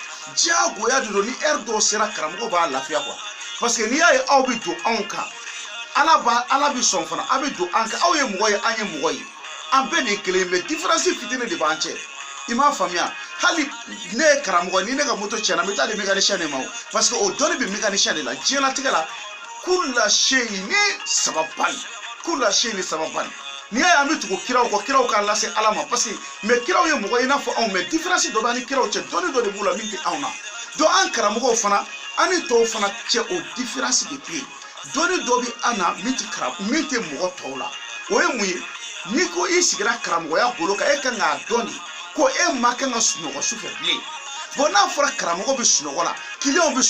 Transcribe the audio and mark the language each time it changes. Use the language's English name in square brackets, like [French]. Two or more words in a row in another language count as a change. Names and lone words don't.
[Bambara] diagoya de don ni dɔ sera karamɔgɔ b'a lafiya quoi [French] parce que [Bambara] n'i y'a ye aw bɛ don anw kan ala bɛ sɔn fana aw bɛ don an kan aw ye mɔgɔ ye an ye mɔgɔ ye an bɛɛ de ye kelen mais différence fitinin de b'an cɛ i m'a faamuya hali ne ye karamɔgɔ ni ne ka moto tiɲɛna n bɛ taa di mécanicien de ma o [French] parce que [Bambara] o dɔnni bɛ mécanicien de la diɲɛlatigɛ la kulla seyi ni sababan kulla seyi ni sababan n'i y'a ye an bɛ tugu kiraw kɔ kiraw k'a lase ala ma [French] parce que mais [Bambara] kiraw ye mɔgɔ i n'a fɔ anw mais différence dɔ b'an ni kiraw cɛ dɔnni dɔ de b'u la min tɛ anw na donc an karamɔgɔw fana an ni tɔw fana cɛ o différence de bɛ yen dɔnni dɔ bɛ an na min tɛ mɔgɔ tɔw la o ye mun ye n'i ko i sigira karamɔgɔya bolo kan e kan k'a dɔn de ko e ma kan ka sunɔgɔ sufɛ bilen bon n'a fɔra karamɔgɔ bɛ sunɔgɔ la kiliyanw bɛ